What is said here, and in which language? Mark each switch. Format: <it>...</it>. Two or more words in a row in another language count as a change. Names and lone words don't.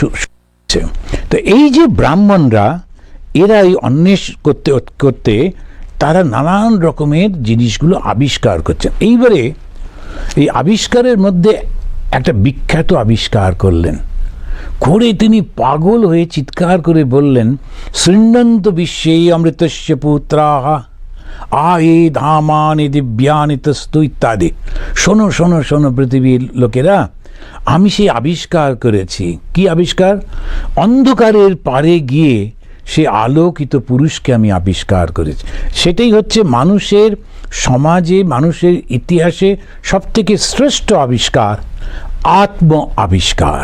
<bn>তো এই যে ব্রাহ্মণরা, এরা এই অন্বেষ করতে করতে তারা নানান রকমের জিনিসগুলো আবিষ্কার করছেন। এইবারে এই আবিষ্কারের মধ্যে একটা বিখ্যাত আবিষ্কার করলেন, করে তিনি পাগল হয়ে চিৎকার করে বললেন,</bn> <sa>শৃণ্বন্ত বিশ্বে অমৃতস্য পুত্রাহ আয়ে ধামানি দিব্যানি তস্তু</sa> <bn>ইত্যাদি। শোনো শোনো শোনো পৃথিবীর লোকেরা, আমি সেই আবিষ্কার করেছি। কি আবিষ্কার? অন্ধকারের পারে গিয়ে সে আলোকিত পুরুষকে আমি আবিষ্কার করেছি। সেটাই হচ্ছে মানুষের সমাজে, মানুষের ইতিহাসে সবথেকে শ্রেষ্ঠ আবিষ্কার, আত্ম আবিষ্কার।</bn>